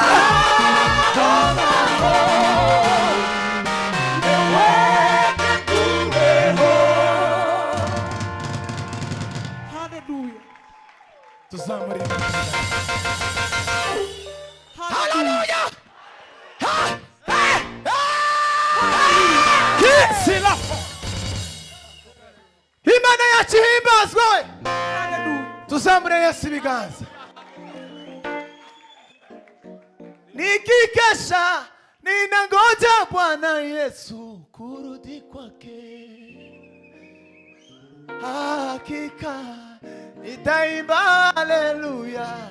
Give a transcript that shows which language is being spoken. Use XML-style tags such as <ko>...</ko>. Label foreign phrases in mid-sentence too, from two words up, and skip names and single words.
<rw>haleluya tuzamure haleluya kisila imana yacu himbazwe tuzamure Yesu ibiganza</rw> <sw>nikikesha ninangoja Bwana Yesu kurudi kwake hakika nitaimba haleluya</sw>